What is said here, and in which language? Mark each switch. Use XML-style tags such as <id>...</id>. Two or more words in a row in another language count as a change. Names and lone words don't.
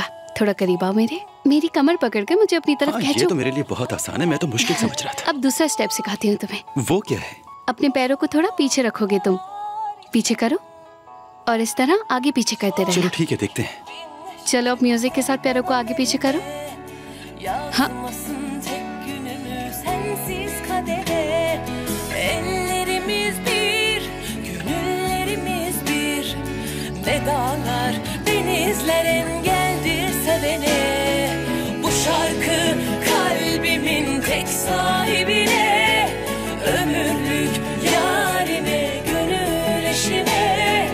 <hi>थोड़ा करीब आओ मेरी कमर पकड़ के मुझे अपनी तरफ खींचो। ये तो मेरे लिए बहुत आसान है, मैं तो मुश्किल समझ रहा था। अब दूसरा स्टेप सिखाती हूँ तुम्हें। वो क्या है? अपने पैरों को थोड़ा पीछे रखोगे तुम, पीछे करो और इस तरह आगे पीछे करते रहना। चलो ठीक है, देखते हैं। चलो अब म्यूजिक के साथ पैरों को आगे पीछे करो। हाँ।</hi> <tr>Ne dağlar, denizler engeldir sevene. Bu şarkı kalbimin tek sahibine, ömürlük yarime, gönül eşime.</tr>